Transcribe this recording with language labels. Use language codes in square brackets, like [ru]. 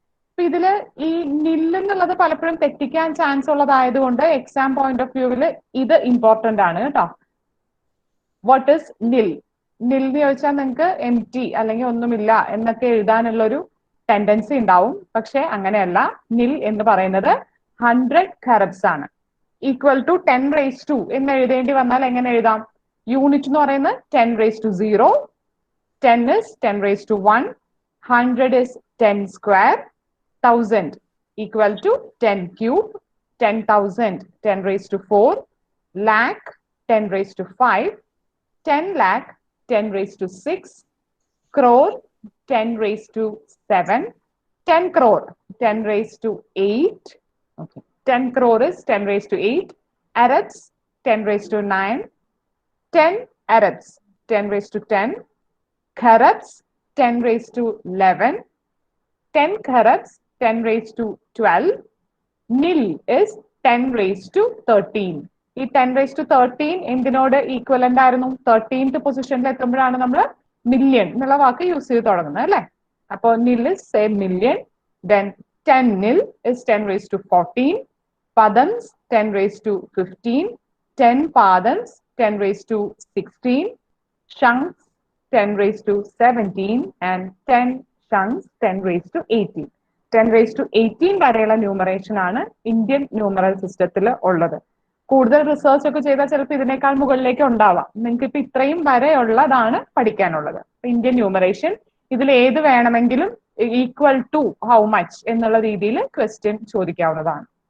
[ml] അപ്പൊ ഇതില് ഈ നിൽ എന്നുള്ളത് പലപ്പോഴും തെറ്റിക്കാൻ ചാൻസ് ഉള്ളതായതുകൊണ്ട് എക്സാം പോയിന്റ് ഓഫ് വ്യൂവിൽ ഇത് ഇമ്പോർട്ടന്റ് ആണ് കേട്ടോ. [en] What is nil? [ml] നിൽ എന്ന് ചോദിച്ചാൽ നിങ്ങൾക്ക് എം ടി അല്ലെങ്കിൽ ഒന്നുമില്ല എന്നൊക്കെ എഴുതാനുള്ളൊരു ടെൻഡൻസി ഉണ്ടാവും. പക്ഷെ അങ്ങനെയല്ല. നിൽ എന്ന് പറയുന്നത് 100 ഖറബ്സ് ആണ്. [en] equal to 10 raise to [ml] എന്ന് എഴുതേണ്ടി വന്നാൽ എങ്ങനെ എഴുതാം? [en] unit [ml] എന്ന് പറയുന്നത് [en] 10 raise to 0, 10 is 10 raised to 1, 100 is 10 square, 1000 equal to 10 cube, 10,000 10 raised to 4, lakh 10 raised to 5, 10 lakh 10 raised to 6, crore 10 raised to 7, 10 crore 10 raised to 8. Okay. 10 crore is 10 raised to 8. Arabs 10 raised to 9, 10 Arabs 10 raised to 10, Kharabs 10 raised to 11, 10 Kharabs 10 raised to 12, Nil is 10 raised to 13. [ml] ഈ [en] 10 raised to 13 [ml] എന്തിനോട് equivalent ആയിരുന്നു? 13th പൊസിഷനിൽ എത്തുമ്പോഴാണ് നമ്മൾ million എന്നുള്ള വാക്ക് use ചെയ്ത് തുടങ്ങുന്നത് അല്ലെ. [en] അപ്പൊ nil is say million. Then 10 nil is 10 raised to 14, padams 10 raised to 15, 10 padams 10 raised to 16, shanks 10 raised to 17, and 10 shanks 10 raised to 18. 10 raised to 18 [ml] വരെയുള്ള ന്യൂമറേഷൻ ആണ് ഇന്ത്യൻ ന്യൂമറൽ സിസ്റ്റത്തിൽ ഉള്ളത്. കൂടുതൽ റിസർച്ച് ഒക്കെ ചെയ്താൽ ചിലപ്പോൾ ഇതിനേക്കാൾ മുകളിലേക്ക് ഉണ്ടാവാം. നിങ്ങൾക്ക് ഇപ്പൊ ഇത്രയും വരെയുള്ളതാണ് പഠിക്കാനുള്ളത്. ഇന്ത്യൻ ന്യൂമറേഷൻ ഇതിൽ ഏത് വേണമെങ്കിലും [en] equal to how much [ml] എന്നുള്ള രീതിയിൽ ക്വസ്റ്റ്യൻ ചോദിക്കാവുന്നതാണ്.